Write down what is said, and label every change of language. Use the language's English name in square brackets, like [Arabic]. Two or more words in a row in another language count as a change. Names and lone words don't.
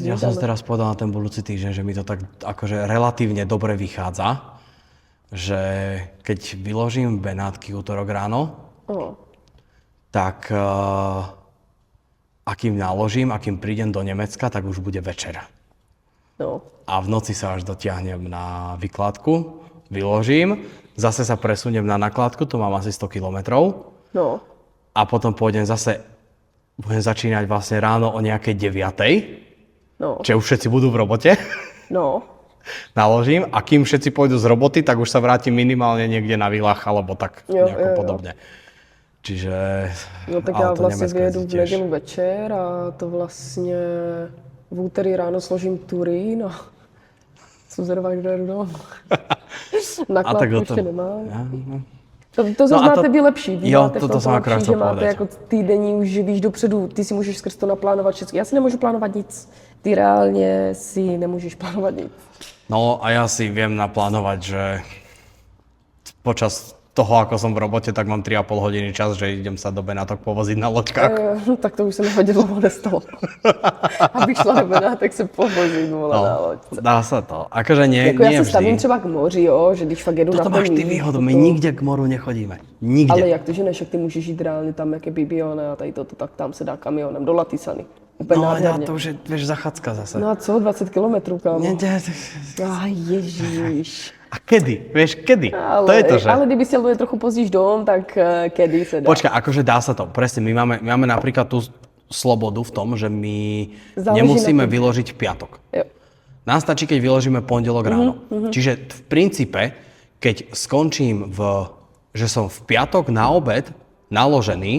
[Slovak] Ja som si teraz povedal na ten budúci týždeň, že mi to tak akože relatívne dobre vychádza, že keď vyložím Benátky útorok ráno, tak akým naložím, akým prídem do Nemecka, tak už bude večer. No. A v noci sa až dotiahnem na vykladku, vyložím, zase sa presuniem na nakladku, to mám asi 100 kilometrov. No. A potom budem začínať vlastne ráno o nejakej 9:00, No. čiže už všetci budú v robote. No. Naložím a kým všetci pôjdu z roboty, tak už sa vrátim minimálne niekde na Vilách alebo tak nejako podobne. Čiže... [Czech] No tak já vlastně vyjedu v nedělu večer a to vlastně v úterý ráno složím Turín a jsem zvědavá, kdo jedu domů. Nakladku ještě nemám. To zase máte vy lepší. Vy máte [Slovak] to som akorát že chcel [Czech] máte [Slovak] povedať. [Czech] jako týdenní, už víš dopředu, ty si můžeš skrz to naplánovat všechno. Já si nemůžu plánovat nic. Ty reálně si nemůžeš plánovat nic. [Slovak] No a ja si viem naplánovať, že počas toho, ako som v robote, tak mám 3,5 hodiny čas, že idem sa do Benátok povoziť na loďkách. [Czech] Tak to už se mi hodně dlouho nestalo. Abych šla do Benátek se povozit, na loďce. [Slovak] Dá sa to. Akože nie, [Czech] Jako [Slovak] nie [Czech] já se [Slovak] vždy. [Czech] stavím třeba k moři, jo, že když fakt jedu [Slovak] Toto na ten máš ty výhodu, my nikde k moru nechodíme. Nikde. [Czech] Ale jak to, že než, jak ty můžeš jít reálně tam, jak je Bibione a tady toto, tak tam se dá kamionem do Latisany. Úplně No, nádherně. [Slovak] to už je, vieš, zachádzka zase. [Czech] No a co, 20 kilometrů, kámo? Ježíš. [Slovak] A kedy? Vieš, kedy? [Czech] Ale, to je to, že... ale kdyby si jel trochu později dom, tak kedy se dá. [Slovak] Počkaj, akože dá sa to. Presne, my máme napríklad tú slobodu v tom, že my Záleží nemusíme na tom. vyložiť v piatok. [Czech] Jo. [Slovak] Nám stačí, keď vyložíme pondelok ráno. Čiže v princípe, keď skončím že som v piatok na obed naložený,